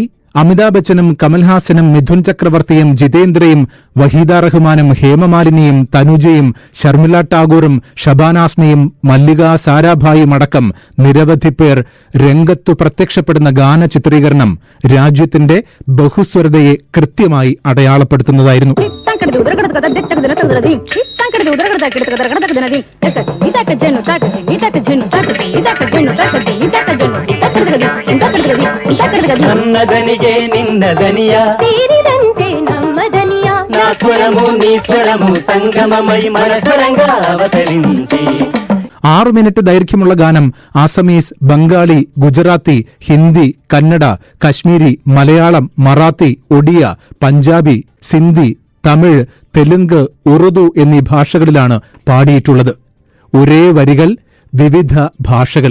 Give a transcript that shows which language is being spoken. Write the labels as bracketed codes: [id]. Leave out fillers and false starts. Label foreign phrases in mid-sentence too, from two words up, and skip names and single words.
[ml] അമിതാഭ് ബച്ചനും കമൽഹാസനും മിഥുൻ ചക്രവർത്തിയും ജിതേന്ദ്രയും വഹീദ റഹ്മാനും ഹേമമാലിനിയും തനുജയും ശർമിള ടാഗോറും ഷബാന ആസ്മിയും മല്ലിക സാരാഭായും അടക്കം നിരവധി പേർ രംഗത്തു പ്രത്യക്ഷപ്പെടുന്ന ഗാന ചിത്രീകരണം രാജ്യത്തിന്റെ ബഹുസ്വരതയെ കൃത്യമായി അടയാളപ്പെടുത്തുന്നതായിരുന്നു. [kn] ನನ್ನದನಿಗೆ ನಿನ್ನದನಿಯ ಸೇರಿದಂತೆ ನಮ್ಮದನಿಯ [te] నా స్వరము నీ స్వరము సంగమమై మనస్వరంగ అవతరించి. [ml] 6 മിനിറ്റ് ദൈർഘ്യമുള്ള ഗാനം ആസമീസ്, ബംഗാളി, ഗുജറാത്തി, ഹിന്ദി, കന്നഡ, കശ്മീരി, മലയാളം, മറാത്തി, ഒഡിയ, പഞ്ചാബി, സിന്ധി, തമിഴ്, തെലുങ്ക്, ഉറുദു എന്നീ ഭാഷകളിലാണ് പാടിയിട്ടുള്ളത്. ഒരേ വരികൾ, വിവിധ ഭാഷകൾ.